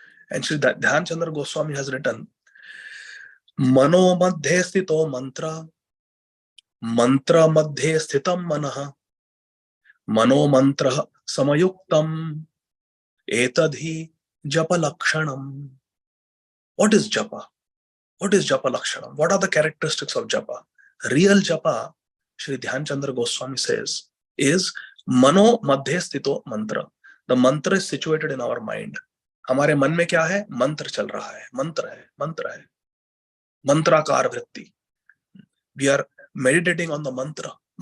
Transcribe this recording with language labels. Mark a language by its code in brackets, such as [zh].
[en] And Sri Dhyan Chandra Goswami has written, [sa] Mano madhye sthito mantra, mantra madhye sthitam manaha, mano mantra samayuktam, etadhi japa lakshanam. [en] What is japa? What is japa lakshanam? What are the characteristics of japa? Real japa, Sri Dhyan Chandra Goswami says, is [sa] mano madhye sthito mantra. [en] The mantra is situated in our mind. [hi] हमारे मन में क्या है? मंत्र चल रहा है, मंत्र है, मंत्राकार वृत्ति. [en] We are meditating on the mantra.